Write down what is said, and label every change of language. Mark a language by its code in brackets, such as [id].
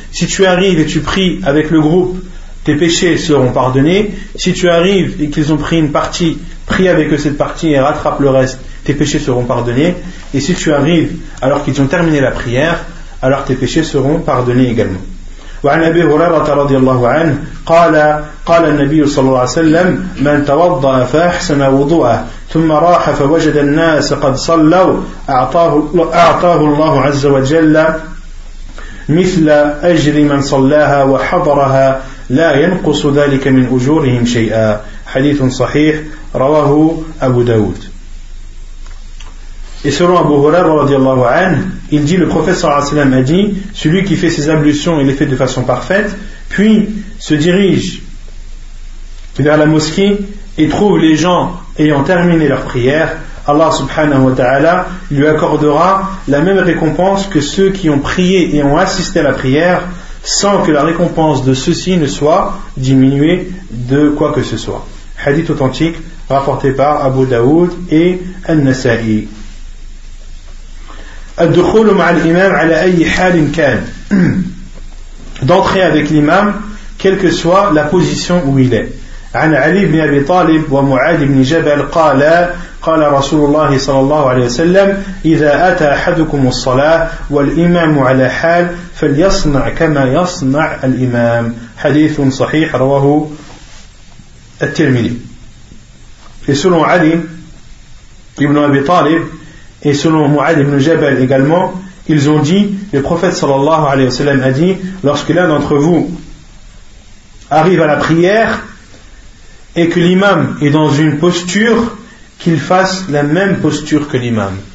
[fr] Si tu arrives et tu pries avec le groupe, tes péchés seront pardonnés. Si tu arrives et qu'ils ont pris une partie, prie avec eux cette partie et rattrape le reste, tes péchés seront pardonnés. Et si tu arrives alors qu'ils ont terminé la prière, alors tes péchés seront pardonnés également. [ar] وعن أبي هريرة رضي الله عنه قال النبي صلى الله عليه وسلم من توضأ فأحسن وضوءه ثم راح فوجد الناس قد صلوا أعطاه الله عز وجل مثل أجر من صلاها وحضرها لا ينقص ذلك من أجورهم شيئا حديث صحيح رواه أبو داود. [fr] Et selon Abu Huraira radiallahu anhu, il dit, le prophète sallallahu alayhi wa sallam a dit, celui qui fait ses ablutions, il les fait de façon parfaite, puis se dirige vers la mosquée et trouve les gens ayant terminé leur prière, Allah subhanahu wa ta'ala lui accordera la même récompense que ceux qui ont prié et ont assisté à la prière, sans que la récompense de ceux-ci ne soit diminuée de quoi que ce soit. Hadith authentique rapporté par Abu Daoud et An-Nasa'i. [ar] الدخول مع الإمام على أي حال كان [fr] d'entrer avec l'imam quelle que soit la position où il est. [ar] عن علي بن أبي طالب ومعاذ بن جبل قال قال رسول الله صلى الله عليه وسلم إذا أتى أحدكم الصلاة والإمام على حال فليصنع كما يصنع الإمام. حديث صحيح رواه الترمذي. [fr] Et selon Ali ibn Abi Talib et selon Mu'ad ibn Jabal également, ils ont dit, le prophète sallallahu alayhi wa sallam a dit, lorsque l'un d'entre vous arrive à la prière et que l'imam est dans une posture, qu'il fasse la même posture que l'imam.